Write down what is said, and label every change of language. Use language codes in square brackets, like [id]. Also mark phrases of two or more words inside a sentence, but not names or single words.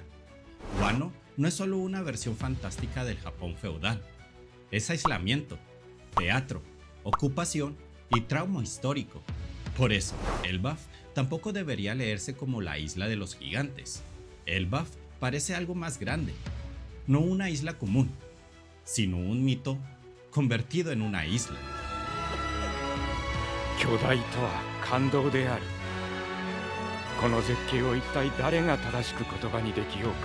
[es] Wano no es solo una versión fantástica del Japón feudal, es aislamiento, teatro, ocupación y trauma histórico. Por eso, Elbaf tampoco debería leerse como la isla de los gigantes. Elbaf parece algo más grande, no una isla común, sino un mito convertido en una isla. [ja] 巨大とは感動である。この絶景を一体誰が正しく言葉にできようか。